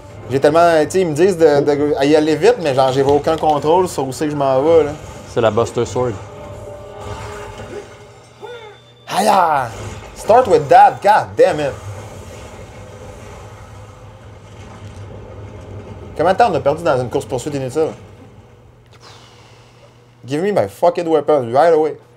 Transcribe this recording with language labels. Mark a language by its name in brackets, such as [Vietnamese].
[French] J'ai tellement. Tu sais, ils me disent d'y aller vite, mais genre, j'ai aucun contrôle sur où c'est que je m'en vais, là. C'est la Buster Sword. Aïe! [English] Start with that, god damn it! [French] Combien de temps on a perdu dans une course-poursuite inutile? [English] Give me my fucking weapon right away.